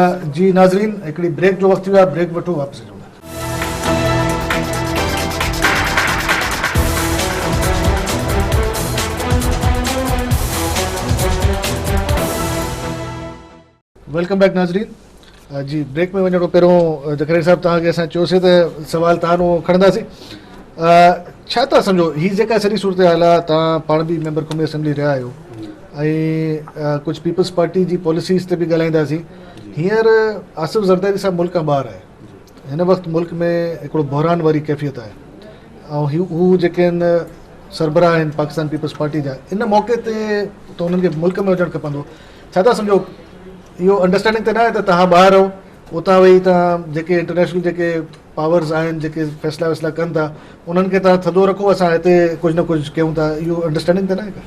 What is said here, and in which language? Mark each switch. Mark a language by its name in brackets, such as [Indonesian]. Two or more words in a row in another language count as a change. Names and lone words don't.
[Sindhi] جی ناظرین، ہکڑی بریک جو وقت تھی، بریک وٹھو، واپس اچو. [English] welcome back ناظرین. [Sindhi] جی بریک میں وञण खां पहिरियों ज़करिया साहिब तव्हांखे असां चयोसीं त सवाल तव्हां खणंदासीं. छा था सम्झो हीअ जेका सॼी सूरत हाल आहे, तव्हां पाण बि मेंबर क़ौमी असेंबली रहिया आहियो, ऐं कुझु पीपल्स पार्टी जी पॉलिसीज़ ते बि ॻाल्हाईंदासीं. हींअर आसिफ़ ज़रदारी साहिबु मुल्क खां ॿाहिरि आहे. हिन वक़्तु मुल्क में हिकिड़ो बहरान वारी कैफ़ियत आहे, ऐं हू जेके आहिनि सरबराह आहिनि पाकिस्तान पीपल्स पार्टी जा, इन मौक़े ते त उन्हनि खे मुल्क में हुजणु खपंदो, छा था सम्झो इहो अंडरस्टैंडिंग त न आहे त तव्हां ॿाहिरि रहो, उतां वेही तव्हां जेके इंटरनेशनल जेके पावर्स आहिनि जेके फ़ैसिला वैसिला कनि था उन्हनि खे तव्हां थधो रखो, असां हिते कुझु न कुझु कयूं था, इहो अंडरस्टैंडिंग त न आहे का?